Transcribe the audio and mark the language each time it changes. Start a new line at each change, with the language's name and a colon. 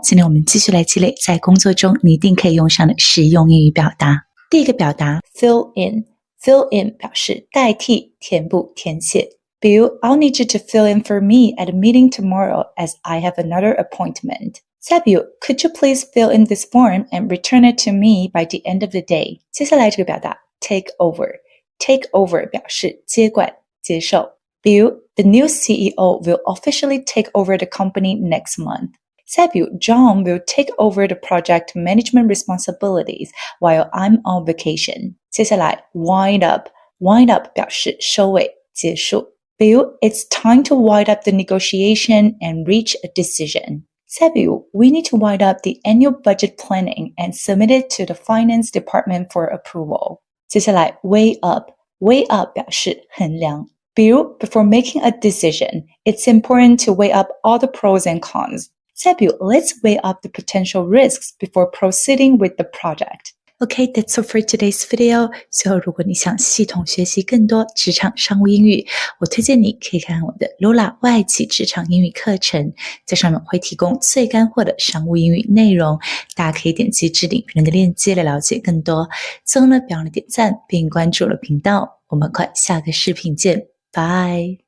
Chinese: 今天我们继续来积累在工作中你一定可以用上的实用英语表达。第一个表达 fill in， fill in 表示代替、填补、填写。比如
English: I'll need you to fill in for me at a meeting tomorrow as I have another appointment。
Chinese: 再比如
English: Could you please fill in this form and return it to me by the end of the day。
Chinese: 接下来这个表达 take over， take over 表示接管、接受。比如
English: The new CEO will officially take over the company next month。
Chinese: 再比如
English: John will take over the project management responsibilities while I'm on vacation。
Chinese: 接下来 wind up， wind up 表示收尾、结束。比如
English: It's time to wind up the negotiation and reach a decision。
Chinese: 再比如
English: We need to wind up the annual budget planning and submit it to the finance department for approval。
Chinese: 接下来 weigh up， weigh up 表示衡量。比如
English: Before making a decision, it's important to weigh up all the pros and cons。
Chinese: 再比如
English: Let's weigh up the potential risks before proceeding with the project。Okay, that's all for today's video.
Chinese: 最后，如果你想系统学习更多职场商务英语，我推荐你可以看我的 Lola 外企职场英语课程，在上面会提供最干货的商务英语内容，大家可以点击置顶那个链接来了解更多。最后呢，别忘了点赞并关注我的频道，我们快下个视频见，拜。